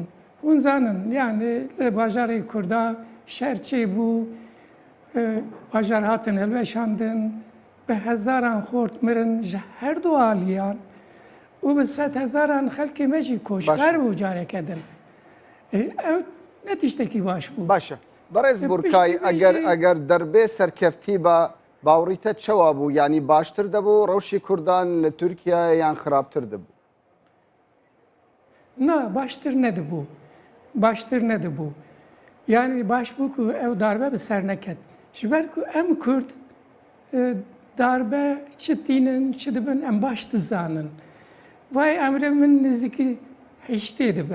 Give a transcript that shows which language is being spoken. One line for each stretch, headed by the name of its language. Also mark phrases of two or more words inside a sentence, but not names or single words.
Kurdish: Hûn zanin yani li bajarê Kurda şer çêbû, bajar hatin hilweşandin, bi hezaran xort mirin ji her du aliyan û bi sed hezaran xelkê me jî koçber bû careke din. Ev ne tiştekî baş bû. باشە بەڕێز بورکای ئەگەر دەربێ سەرکەفتی بە باوڕیتە چەوا بوو ینی باشتر دەبوو ڕەوشی کوردان لە تورکیا یان خراپتر دەبوو. Na baştır nedibû. Baştır nedibû. Yani baş bû ku ew darbe bi ser neket. Ji ber ku em Kurd darbe çi tînin, çi dibin em baş dizanin. Vay emre min nizikî heştê dibe.